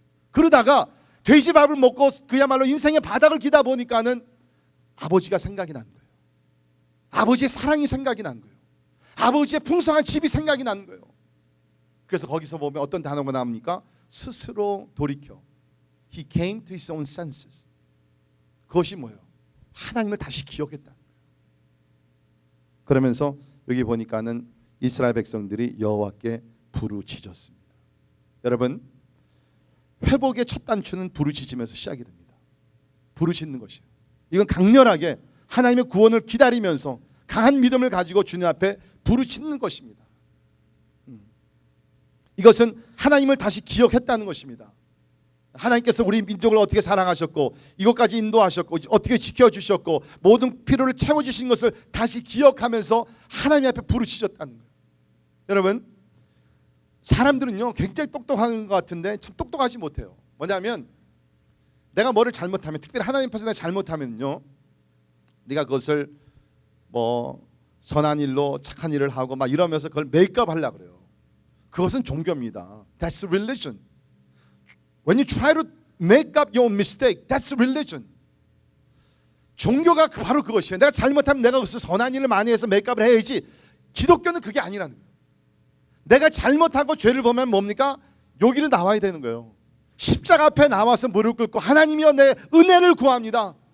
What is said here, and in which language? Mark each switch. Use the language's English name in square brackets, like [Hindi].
[Korean] 그러다가 돼지밥을 먹고 그야말로 인생의 바닥을 기다 보니까는 아버지가 생각이 난 거예요. 아버지의 사랑이 생각이 난 거예요. 아버지의 풍성한 집이 생각이 난 거예요. 그래서 거기서 보면 어떤 단어가 나옵니까? 스스로 돌이켜. [English] He came to his own senses. [Korean] 그것이 뭐예요? 하나님을 다시 기억했다는 거예요. 그러면서 여기 보니까는 이스라엘 백성들이 여호와께 부르짖었습니다. 여러분, 회복의 첫 단추는 부르짖으면서 시작이 됩니다. 부르짖는 것이에요. 이건 강렬하게 하나님의 구원을 기다리면서 강한 믿음을 가지고 주님 앞에 부르짖는 것입니다. 이것은 하나님을 다시 기억했다는 것입니다. 하나님께서 우리 민족을 어떻게 사랑하셨고 이것까지 인도하셨고 어떻게 지켜주셨고 모든 필요를 채워주신 것을 다시 기억하면서 하나님 앞에 부르짖었다는 거예요. 여러분, 사람들은요 굉장히 똑똑한 것 같은데 참 똑똑하지 못해요. 뭐냐면 내가 뭐를 잘못하면, 특별히 하나님 앞에서 내가 잘못하면요, 우리가 그것을 뭐 선한 일로 착한 일을 하고 막 이러면서 그걸 메이크업 하려고 그래요. 그것은 종교입니다. [English] That's religion. When you try to make up your mistake, that's religion. [Korean] 종교가 바로 그것이에요. 내가 잘못하면 내가 그것을 선한 일을 많이 해서 메이크업을 해야지. 기독교는 그게 아니라는 거예요. 내가 잘못하고 죄를 보면 뭡니까? 여기로 나와야 되는 거예요. 십자가 앞에 나와서 무릎 꿇고 하나님이여 내 은혜를 구합니다.